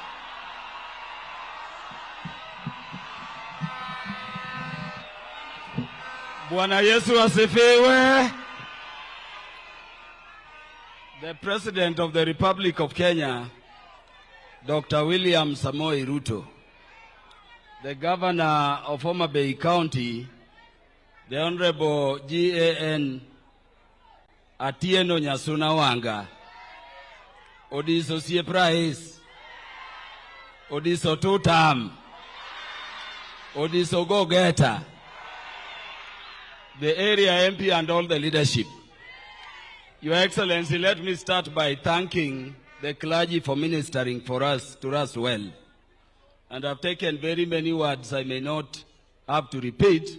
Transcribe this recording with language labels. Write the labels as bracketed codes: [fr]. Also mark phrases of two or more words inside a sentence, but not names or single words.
[sw] Bwana Yesu asifiwe. [en] The President of the Republic of Kenya, Dr. William Samoei Ruto, the Governor of Homa Bay County, the Honorable G.A.N. Atieno Nyasuna Wanga, Odiso Sieprais, Odiso Tutam, Odiso Go-Getter, the area MP and all the leadership. Your Excellency, let me start by thanking the clergy for ministering to us well. And I've taken very many words I may not have to repeat.